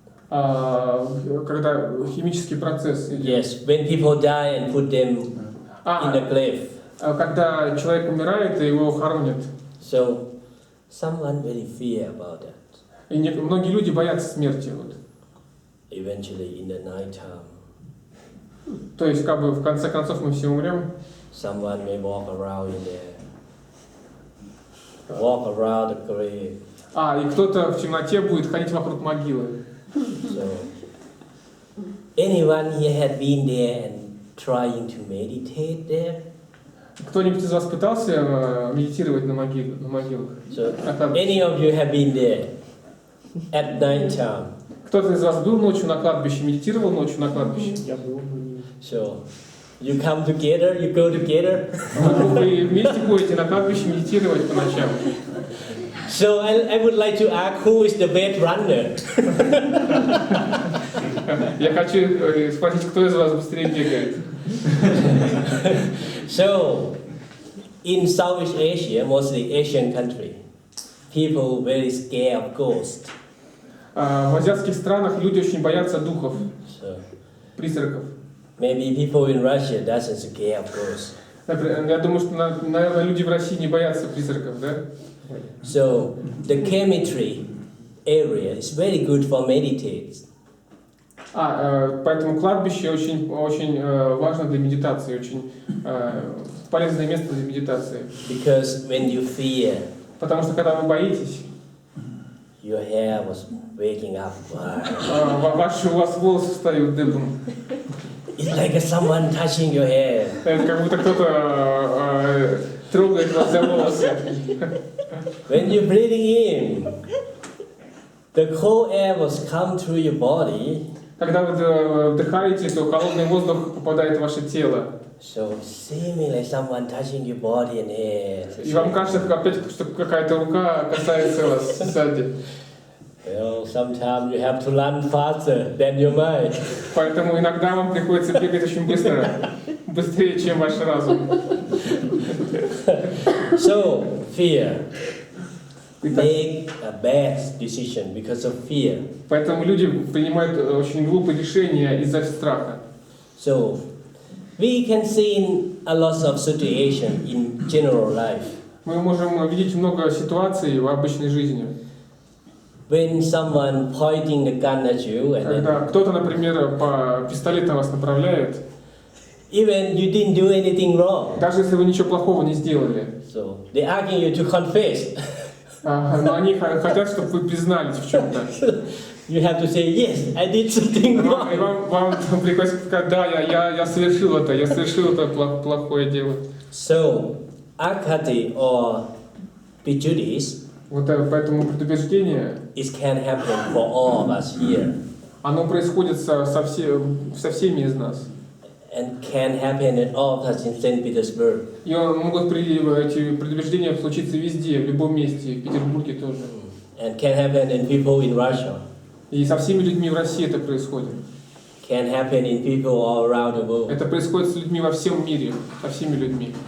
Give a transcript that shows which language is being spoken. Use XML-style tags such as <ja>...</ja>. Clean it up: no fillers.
<ru>Когда химический процесс.</ru> <en>Yes, when people die and put them in the grave.</en> <ru>Когда человек умирает и его хоронят.</ru> <en>So, someone very fear about that.</en> <ru>И многие люди боятся смерти. Вот.</ru> <en>Eventually, in the night time.</en> <ru>То есть, как бы в конце концов мы все умрем.</ru> <en>Someone may walk around in there. Walk around the grave.</en> <ru>И кто-то в темноте будет ходить вокруг могилы.</ru> <en>So, anyone here had been there and trying to meditate there?</en> <ru>Кто-нибудь из вас пытался медитировать на могилах?</ru> <en>So, any of you have been there at night time?</en> <ru>Кто-то из вас был ночью на кладбище, медитировал ночью на кладбище? Я был.</ru> <en>So, you come together, you go together.</en> <ru>Вы вместе ходите на кладбище медитировать по ночам.</ru> <en>So I would like to ask who is the best runner?</en> <ru>Я хочу спросить, кто из вас быстрее бегает?</ru> <en>So, in Southeast Asia, mostly Asian country, people very scared of ghosts.</en> <ru>В азиатских странах люди очень боятся духов,</ru> <en>So,</en> <ru>призраков.</ru> <en>maybe people in Russia doesn't scare of ghosts.</en> <ru>Я думаю, что, наверное, люди в России не боятся призраков, да?</ru> <en>So, the cemetery area is very good for meditate.</en> <ru>Поэтому кладбище очень важно для медитации, очень полезное место для медитации.</ru> <en>Because when you fear,</en> <ru>потому что когда вы боитесь,</ru> <en>your hair was waking up.</en> <ru>у вас волосы встают дыбом.</ru> <en>It's like someone touching your hair.</en> <ru>Это как будто кто-то трогает вас за волосы.</ru> <en>When you're breathing in, the cold air will come through your body.</en> <ru>Когда вы вдыхаете, то холодный воздух попадает в ваше тело.</ru> <en>So seeming like someone touching your body and hair.</en> <ru>И вам кажется, как опять, что какая-то рука касается вас сзади.</ru> <en>Well, sometimes you have to run faster than your mind.</en> <ru>Поэтому иногда вам приходится бегать очень быстро, быстрее, чем ваш разум.</ru> <en>So, fear. Make a bad decision because of fear.</en> <ru>Поэтому люди принимают очень глупые решения из-за страха.</ru> <en>So, we can see a lot of situations in general life.</en> <ru>Мы можем видеть много ситуаций в обычной жизни.</ru> <en>When someone pointing the gun at you and</en> <ru>Когда кто-то, например, по пистолету вас направляет,</ru> <en>even you didn't do anything wrong.</en> <ru>даже если вы ничего плохого не сделали,</ru> <en>So, they asking you to confess.</en> <ru>но они хотят, чтобы вы признались в чем-то.</ru> <en>You have to say, yes, I did something</en> <ru>И</ru> <en>wrong.</en> <ru>вам приходится сказать, да, я совершил это плохое дело.</ru> <en>So, akati or prejudice,</en> <ru>Вот поэтому предубеждение,</ru> <en>it can happen for all of us here.</en> <ru>оно происходит со всеми из нас.</ru> <en>And can happen in all of us in St. Petersburg.</en> <ru>И могут эти предубеждения случиться везде, в любом месте, в Петербурге тоже.</ru> <en>And can happen in people in Russia.</en> <ru>И со всеми людьми в России это происходит.</ru> <en>Can happen in people all around the world.</en> <ru>Это происходит с людьми во всем мире, со всеми людьми.</ru>